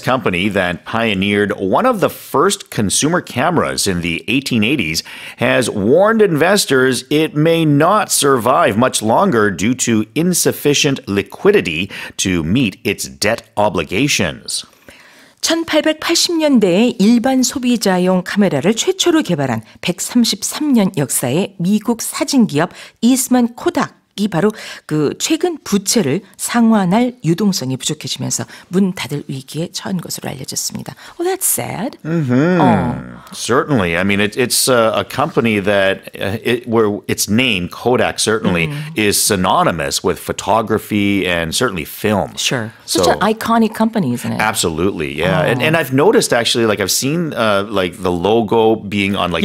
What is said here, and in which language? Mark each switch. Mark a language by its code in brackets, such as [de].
[en] company that pioneered one of the first consumer cameras in the 1880s, has warned investors it may not survive much longer due to insufficient liquidity to meet its debt obligations. [ko] 1880년대에 일반 소비자용 카메라를 최초로 개발한 133년 역사의 미국 사진기업 이스만 코닥이 바로 그 최근 부채를 상환할 유동성이 부족해지면서 문 닫을 위기에 처한 것으로 알려졌습니다. [en] Oh, that's sad. Certainly. I mean, it's a company that where its name, Kodak, certainly is synonymous with photography and certainly film. Sure. Such an iconic company, isn't it? Absolutely, yeah. And I've noticed actually, like I've seen like the logo being on like